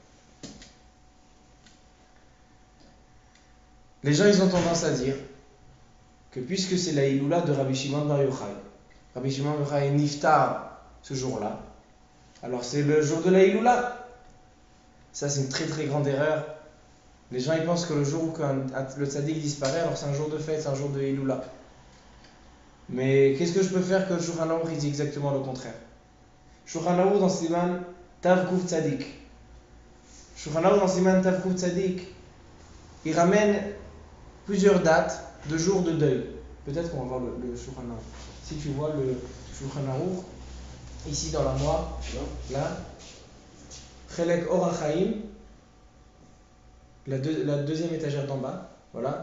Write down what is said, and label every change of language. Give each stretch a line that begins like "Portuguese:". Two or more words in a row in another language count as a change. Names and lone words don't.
French: Les gens ils ont tendance à dire que puisque c'est la Iloula de Rabbi Shimon Bar Yochai, Rabbi Shimon Bar Yochai est niftar ce jour-là, alors c'est le jour de la Iloula. Ça c'est une très très grande erreur. Les gens ils pensent que le jour où le tzaddik disparaît, alors c'est un jour de fête, c'est un jour de Iloula. Mais qu'est-ce que je peux faire que le Shulchan Aruch il dit exactement le contraire? Shulchan Aruch dans
Hebrew: סימן תו קוף צדי.
French: Shulchan Aruch dans
Hebrew: סימן תו קוף צדי,
French: il ramène plusieurs dates de jours de deuil. Peut-être qu'on va voir le Shulchan Aruch. Si tu vois le Shulchan Aruch, ici dans la moi, là, Chelek Or HaChaim, la deuxième étagère d'en bas, voilà.